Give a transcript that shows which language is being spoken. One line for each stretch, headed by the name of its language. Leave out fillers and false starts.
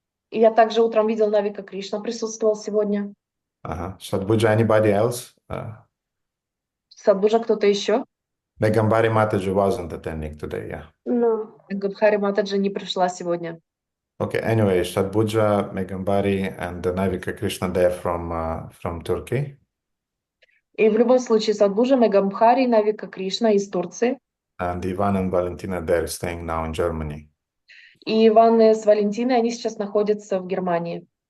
Russian: И я также утром видел Навика Кришна, присутствовал сегодня.
English: Sadbuja, anybody else?
Russian: Садбуджа, кто-то еще?
English: Megambari Mataji wasn't attending today, yeah. No.
Russian: Габхари Матаджи не пришла сегодня.
English: Okay, anyway, Sadbuja, Megambari, and Navika Krishna, they're from Turkey.
Russian: И в любом случае Садбуджа, Мегамбхари, Навика Кришна из Турции.
English: And Ivan and Valentina, they're staying now in Germany.
Russian: И Иван с Валентиной, они сейчас находятся в Германии.